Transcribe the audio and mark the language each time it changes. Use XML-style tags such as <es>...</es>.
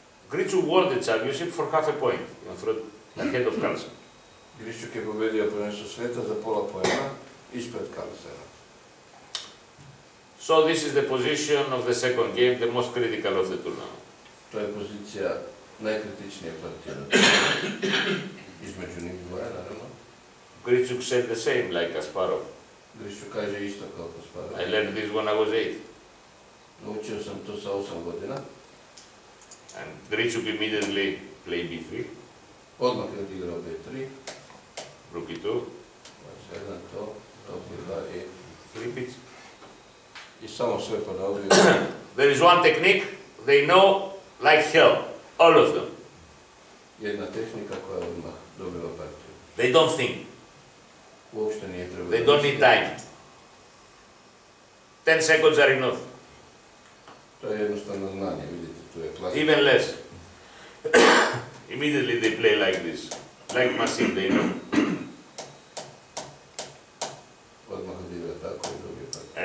<en>Grichuk won the championship for half a point in front, ahead of Carlsen.</en> <sr>Grišćuk je pobedio prvenstvo sveta za pola pojena ispred Carlsena.</sr> <en>So this is the position of the second game, the most critical of the tournament.</en> <sr>To je pozicija najkritičnije partije. Između njih dvoje, naravno.</sr> <en>Grichuk said the same like Kasparov.</en> <sr>Grišću kaže isto kao Kasparov.</sr> <en>I learned this when I was 8.</en> <sr>Naučio sam to sa 8 godina.</sr> <en>And Grichuk immediately played b3,</en> <sr>Odmah je odigrao B3.</sr> <en>rook e2,</en> <sr>Jedan to, top B2 i...</sr> <en>flip it.</en> <sr>I samo sve ponavljaju.</sr> <en>There is one technique they know like hell, all of them.</en> <sr>Jedna tehnika koja je odmah dobila partiju.</sr> <en>They don't think,</en> <sr>Uopšte nije trebalo.</sr> <en>they don't need time. 10 seconds are enough,</en> <sr>To je jednostavno znanje, vidite, tu je klasika.</sr> <en>even less. Immediately they play like this, like Masim, they know.</en> <sr>Odmah odigra tako i dobije partiju.</sr>